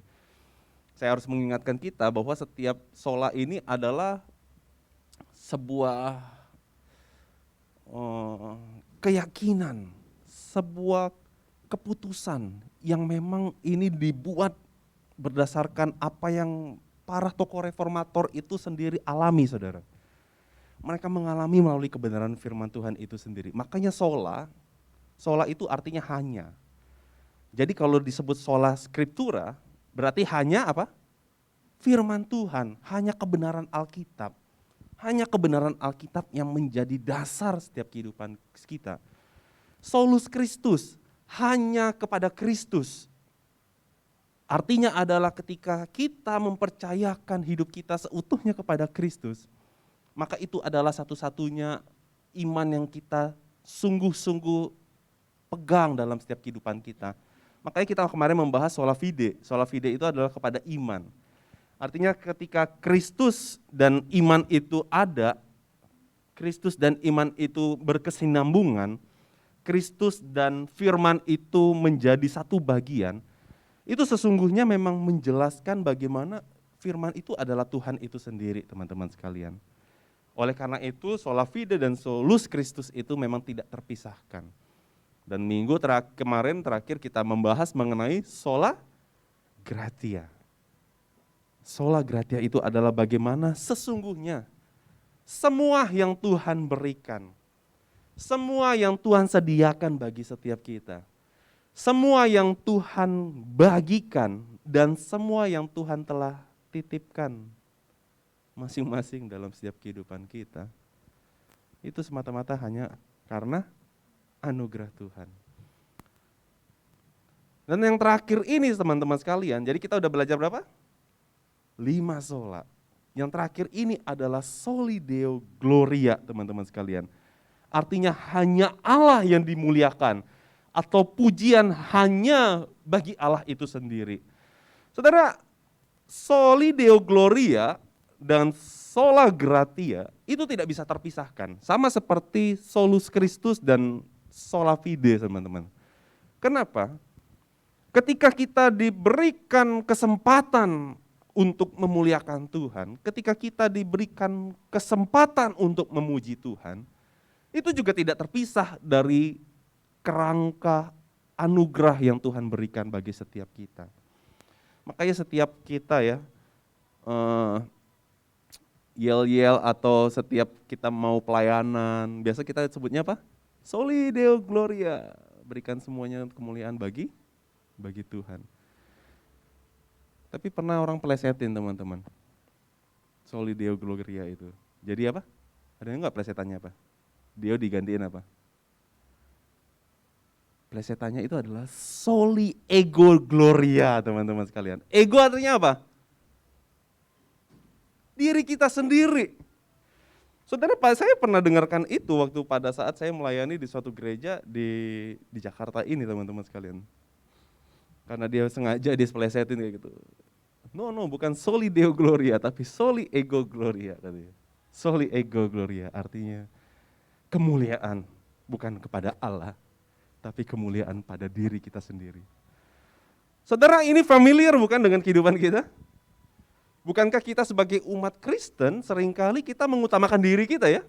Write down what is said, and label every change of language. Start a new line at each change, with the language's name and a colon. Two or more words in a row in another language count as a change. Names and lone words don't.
Indonesian: Saya harus mengingatkan kita bahwa setiap sola ini adalah sebuah keyakinan, sebuah keputusan yang memang ini dibuat berdasarkan apa yang para tokoh reformator itu sendiri alami, saudara. Mereka mengalami melalui kebenaran firman Tuhan itu sendiri. Makanya sola itu artinya hanya. Jadi kalau disebut
Latin: sola scriptura,
Indonesian: berarti hanya apa? Firman Tuhan, hanya kebenaran Alkitab. Hanya kebenaran Alkitab yang menjadi dasar setiap kehidupan kita.
Latin: Solus Christus,
Indonesian: hanya kepada Kristus. Artinya adalah ketika kita mempercayakan hidup kita seutuhnya kepada Kristus, maka itu adalah satu-satunya iman yang kita sungguh-sungguh pegang dalam setiap kehidupan kita. Makanya kita kemarin membahas
Latin: sola fide. Sola fide
Indonesian: itu adalah kepada iman. Artinya ketika Kristus dan iman itu ada, Kristus dan iman itu berkesinambungan, Kristus dan firman itu menjadi satu bagian, itu sesungguhnya memang menjelaskan bagaimana firman itu adalah Tuhan itu sendiri, teman-teman sekalian. Oleh karena itu,
Latin: sola fide
Indonesian: dan
Latin: solus Christus
Indonesian: itu memang tidak terpisahkan. Dan minggu kemarin terakhir kita membahas mengenai
Latin: sola gratia. Sola gratia
Indonesian: itu adalah bagaimana sesungguhnya semua yang Tuhan berikan, semua yang Tuhan sediakan bagi setiap kita, semua yang Tuhan bagikan, dan semua yang Tuhan telah titipkan masing-masing dalam setiap kehidupan kita, itu semata-mata hanya karena anugerah Tuhan. Dan yang terakhir ini teman-teman sekalian, jadi kita udah belajar berapa? 5 sola. Yang terakhir ini adalah
Latin: soli deo gloria,
Indonesian: teman-teman sekalian. Artinya hanya Allah yang dimuliakan, atau pujian hanya bagi Allah itu sendiri. Saudara,
Latin: soli deo gloria
Indonesian: dan
Latin: sola gratia
Indonesian: itu tidak bisa terpisahkan. Sama seperti
Latin: solus Christus
Indonesian: dan
Latin: sola fide,
Indonesian: teman-teman. Kenapa? Ketika kita diberikan kesempatan untuk memuliakan Tuhan, ketika kita diberikan kesempatan untuk memuji Tuhan, itu juga tidak terpisah dari kerangka anugerah yang Tuhan berikan bagi setiap kita. Makanya setiap kita ya, yel-yel atau setiap kita mau pelayanan, biasa kita sebutnya apa?
Latin: Soli deo gloria,
Indonesian: berikan semuanya kemuliaan bagi Tuhan. Tapi pernah orang pelesetin, teman-teman,
Latin: soli deo gloria
Indonesian: itu. Jadi apa? Ada enggak plesetannya apa? Deo digantiin apa? Plesetannya itu adalah
Latin: soli ego gloria,
Indonesian: teman-teman sekalian. Ego artinya apa? Diri kita sendiri. Saudara, saya pernah dengarkan itu waktu pada saat saya melayani di suatu gereja di Jakarta ini, teman-teman sekalian. Karena dia sengaja dispelesetin kayak gitu. No, bukan
Latin: soli deo gloria,
Indonesian: tapi
Latin: soli ego gloria
Indonesian: katanya.
Latin: Soli ego gloria
Indonesian: artinya kemuliaan bukan kepada Allah, tapi kemuliaan pada diri kita sendiri. Saudara, ini familiar bukan dengan kehidupan kita? Bukankah kita sebagai umat Kristen seringkali kita mengutamakan diri kita ya?